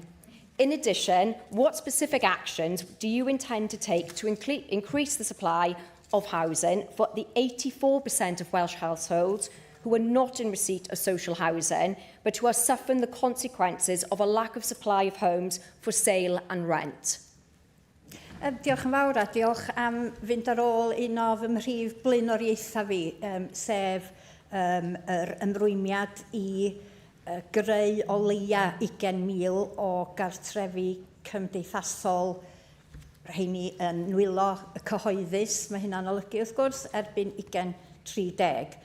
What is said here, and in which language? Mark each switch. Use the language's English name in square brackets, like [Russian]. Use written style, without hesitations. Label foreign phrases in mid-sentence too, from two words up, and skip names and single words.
[English] In addition, what specific actions do you intend to take to increase the supply of housing for the 84% of Welsh households who are not in receipt of social housing, but who are suffering the consequences of a lack of supply of homes for sale and rent? [Welsh] Diolch yn fawr a diolch am fynd ar ôl un o fy mhrif blaenoriaethau fi, sef yr ymrwymiad i greu o leia 20,000 o gartrefi cymdeithasol, rheini yn nwylo y cyhoeddus, mae hynna'n olygu wrth gwrs, erbyn 2030.